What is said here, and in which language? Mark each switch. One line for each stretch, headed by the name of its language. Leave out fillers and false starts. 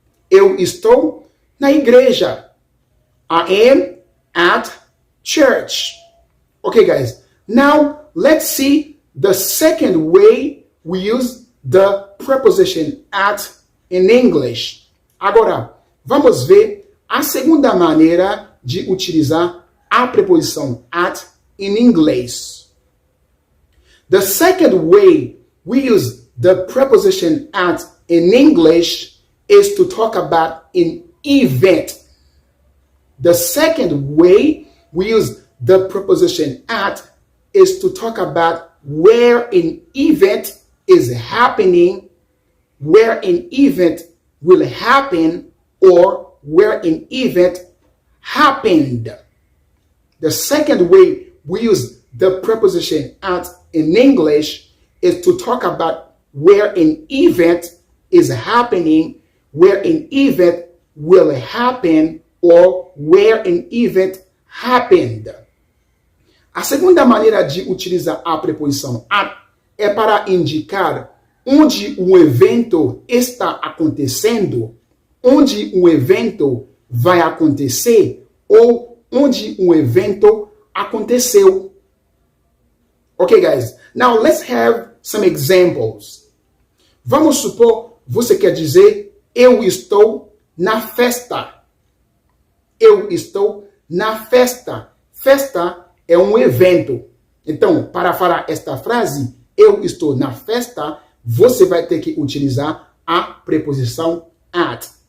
Portuguese: Eu estou na igreja.
English: I am at church. Okay, guys. Now, let's see the second way we use the preposition at in English.
Portuguese: Agora, vamos ver a segunda maneira de utilizar a preposição at in inglês.
English: The second way we use the preposition at in English is to talk about an event. The second way we use the preposition at is to talk about where an event is happening, where an event will happen, or where an event happened. The second way we use the preposition at in English is to talk about where an event is happening, where an event will happen, or where an event happened.
Portuguese: A segunda maneira de utilizar a preposição at é para indicar onde o evento está acontecendo, onde o evento vai acontecer ou onde o evento aconteceu.
English: Okay, guys. Now let's have some examples.
Portuguese: Vamos supor, você quer dizer, eu estou na festa. Eu estou na festa. Festa é um evento. Então, para falar esta frase, eu estou na festa, você vai ter que utilizar a preposição at.